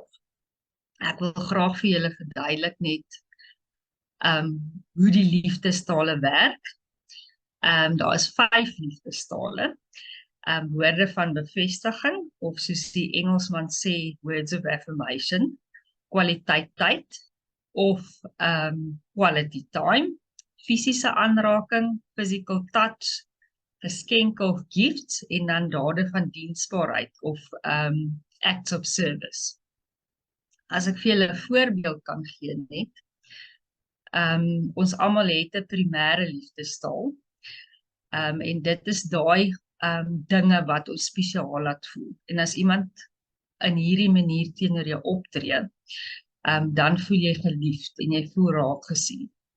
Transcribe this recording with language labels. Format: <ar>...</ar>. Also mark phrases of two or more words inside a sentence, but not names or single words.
<af>Ek wil graag vir julle verduidelik net hoe die liefdestale werk. Daar is 5 liefdestale. Woorde van bevestiging, of soos die Engelsman sê,</af> <en>words of affirmation,</en> <af>kwaliteit tyd, of</af> <en>quality time,</en> <af>fisiese aanraking,</af> <en>physical touch,</en> <af>geskenke of gifts, en dan dade van diensbaarheid, of</af> <en>acts of service.</en> <af>As ek vir julle 'n voorbeeld kan gee net, ons almal het 'n primêre liefdestaal, en dit is daai dinge wat ons spesiaal laat voel. En as iemand in hierdie manier teenoor jou optree, dan voel jy geliefd en jy voel raak gesien.</af>